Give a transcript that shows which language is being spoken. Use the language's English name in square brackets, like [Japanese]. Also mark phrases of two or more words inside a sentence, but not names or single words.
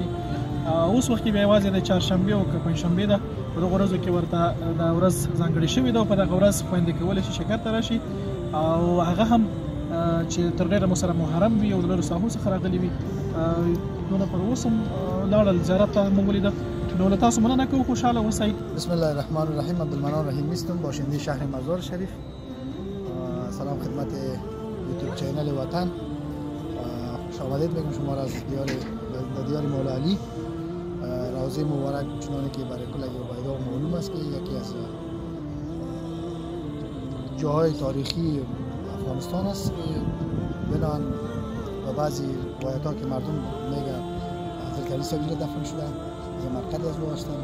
[Pashto] اوس وخت کې بیا یوازې د چهارشنبې او که پنجشنبې ده، په دغو ورځو کې ورته دا ورځ ځانګړې شوې ده او په دغه ورځ خویندې کولی شي چکر ته راشي. او هغه هم چې تر ډېره مو سره محرم وي او د لرو ساحو څخه راغلي وي، دونه پر اوس هم لاړل زیارت ته مو ولیده. نو له تاسو مننه کوم خوشاله اوسئ. [Arabic] بسم الله الرحمن الرحیم. [Persian] عبدالمنان رحیم نیستم، باشنده شهر مزار شریف. سلام خدمت یوتیوب چینل وطن. خوش آمدید میگم شما را از دیار مولا علی. روضه مبارک چنانه که برای کل عبیدا معلوم است که یکی از جاهای تاریخی افغانستان است که بنان و بعضی روایت ها که مردم میگه حضرت علی صاحب دفن شده از مرقد از او هستند.